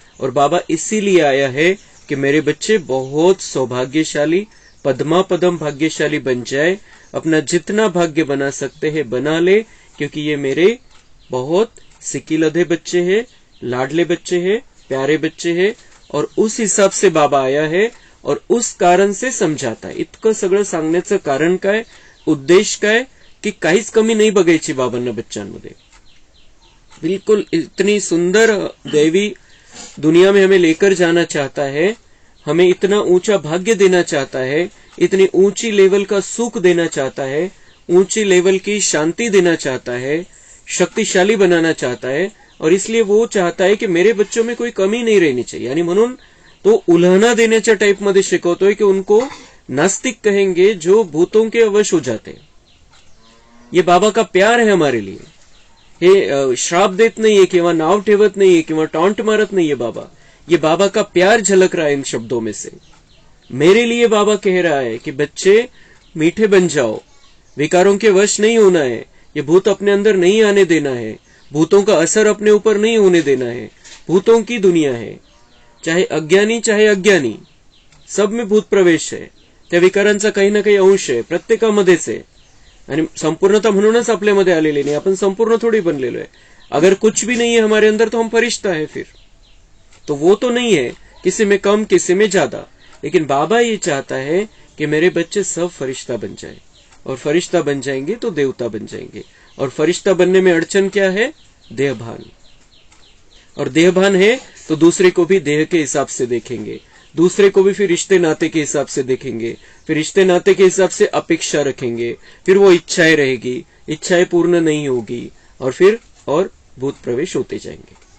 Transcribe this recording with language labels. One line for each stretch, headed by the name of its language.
Hindi: और बाबा इसीलिए आया है कि मेरे बच्चे बहुत सौभाग्यशाली, पद्मा पदम भाग्यशाली बन जाए, अपना जितना भाग्य बना सकते हैं बना ले, क्योंकि ये मेरे बहुत सिक्कीलधे बच्चे हैं, लाडले बच्चे हैं, प्यारे बच्चे हैं, और उस हिसाब से बाबा आया है और उस कारण से समजाता है।
Marathi: इतकं सगळं सांगण्याचं कारण काय, उद्देश काय, की काहीच कमी नाही बघायची बाबांना बच्चांमध्ये।
Hindi: बिल्कुल इतनी सुंदर दैवी दुनिया में हमें लेकर जाना चाहता है, हमें इतना ऊंचा भाग्य देना चाहता है, इतनी ऊंची लेवल का सुख देना चाहता है, ऊंची लेवल की शांति देना चाहता है, शक्तिशाली बनाना चाहता है, और इसलिए वो चाहता है कि मेरे बच्चों में कोई कमी नहीं रहनी चाहिए।
Marathi: यानी म्हणून तो उल्हाना देण्याच्या टाइप मध्ये शिकवतोय
Hindi: कि उनको नास्तिक कहेंगे जो भूतों के वश हो जाते। ये बाबा का प्यार है हमारे लिए,
Marathi: हे श्राप देत नाहीये किंवा नाव ठेवत नाहीये किंवा टॉन्ट मारत नाहीये बाबा,
Hindi: ये बाबा का प्यार झलक रहा है इन शब्दों में से। मेरे लिए बाबा कह रहा है कि बच्चे मीठे बन जाओ, विकारों के वश नहीं होना है, ये भूत अपने अंदर नहीं आने देना है, भूतों का असर अपने ऊपर नहीं होने देना है। भूतों की दुनिया है, चाहे अज्ञानी चाहे अज्ञानी, सब में भूत प्रवेश है,
Marathi: त्या विकारांचा काही ना काही अंश आहे, प्रत्येकामध्येच आहे, आणि संपूर्णता म्हणूनच आपल्यामध्ये आलेली नाही, आपण संपूर्ण थोड़ी बनलेलो है।
Hindi: अगर कुछ भी नहीं है हमारे अंदर तो हम फरिश्ता है, फिर तो वो तो नहीं है, किसी में कम किसी में ज्यादा। लेकिन बाबा ये चाहता है कि मेरे बच्चे सब फरिश्ता बन जाए, और फरिश्ता बन जाएंगे तो देवता बन जाएंगे। और फरिश्ता बनने में अड़चन क्या है, देहभान, और देहभान है तो दूसरे को भी देह के हिसाब से देखेंगे, दूसरे को भी फिर रिश्ते नाते के हिसाब से देखेंगे, फिर रिश्ते नाते के हिसाब से अपेक्षा रखेंगे, फिर वो इच्छाएं रहेगी, इच्छाएं पूर्ण नहीं होगी, और फिर और भूत प्रवेश होते जाएंगे।